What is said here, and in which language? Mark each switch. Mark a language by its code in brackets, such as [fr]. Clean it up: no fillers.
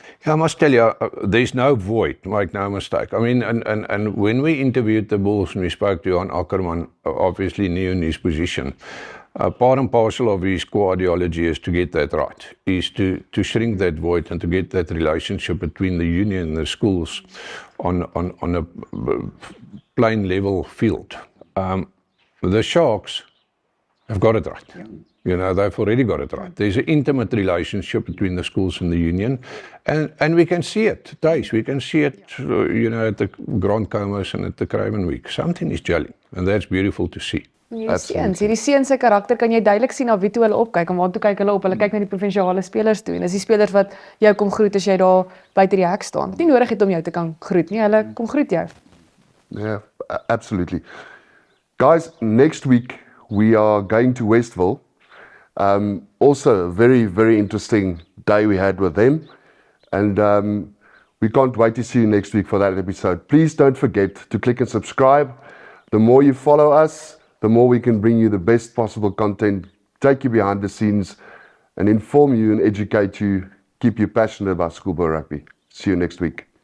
[en] Yeah, I must tell you, there's no void, make no mistake. I mean, and when we interviewed the Bulls and we spoke to Johan Ackerman, obviously new in his position, part and parcel of his core ideology is to get that right, is to shrink that void and to get that relationship between the union and the schools on a plain level field. The Sharks have got it right. You know, they've already got it right. There's an intimate relationship between the schools and the union, and we can see it, Thijs. We can see it, you know, at the Grand Comers and at the Craven Week. Something is gelling, and that's beautiful to see. [af] Hierdie seuns, hierdie seuns se karakter kan jy duidelik sien na wie toe hulle opkyk en waartoe kyk hulle op. Hulle kyk na die provinsiale spelers toe en dis die spelers wat jou kom groet as jy daar buite die hek staan. Nie nodig het om jou te kan groet nie, hulle kom groet jou. [en] Yeah, absolutely. Guys, next week we are going to Westville. Also a very, very interesting day we had with them. And we can't wait to see you next week for that episode. Please don't forget to click and subscribe. The more you follow us, the more we can bring you the best possible content, take you behind the scenes, and inform you and educate you, keep you passionate about schoolboy rugby. See you next week.